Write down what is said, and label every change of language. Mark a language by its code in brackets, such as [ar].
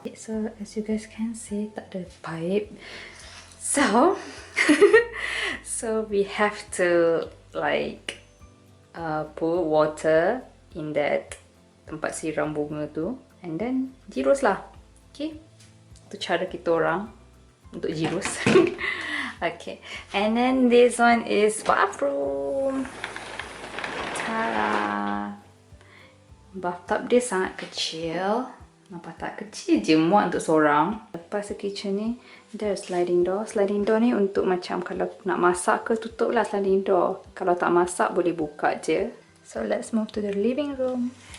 [en] So as you guys can see, [ms] tak ada pipe. [en] So so we have to like put water in that [ms] tempat siram bunga tu [en] and then [ms] jirus lah. Okay, itu cara kita orang untuk jirus. [en] Okay, and then this one is bathroom. [ms] Tada! Bathtub dia sangat kecil. Nampak tak? Kecil je, muat untuk seorang. Lepas kitchen ni, dia ada sliding door. Sliding door ni untuk macam kalau nak masak ke, tutup lah sliding door. Kalau tak masak, boleh buka je. [en] So, let's move to the living room.